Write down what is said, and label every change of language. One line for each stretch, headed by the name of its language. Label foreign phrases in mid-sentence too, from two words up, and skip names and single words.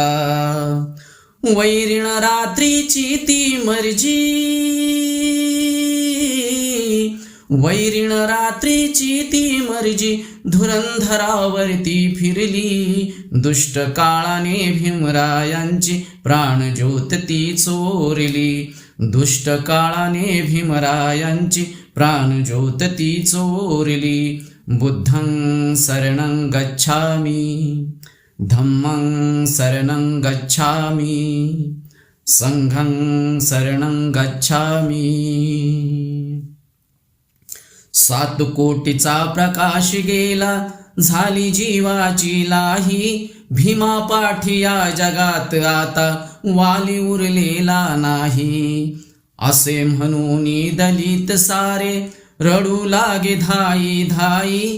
Marathi: वैरीण रात्रीची ती मर्जी, वैरीण रात्रीची ती मर्जी धुरंधरावरती फिरली. दुष्ट काळाने भीमरायांची प्राणज्योत ती चोरली. दुष्ट काळाने भीमरायांची प्राणज्योत ती चोरली.
Pali: बुद्धं शरणं गच्छामि, धम्मं शरणं गच्छामि, संघं शरणं गच्छामि.
Marathi: 7 कोटीचा प्रकाश गेला झाली जीवाची लाही. भीमापाठी या जगात आता वाली उरलेला नाही. असे म्हणून दलित सारे रडू लागे धाई धाई.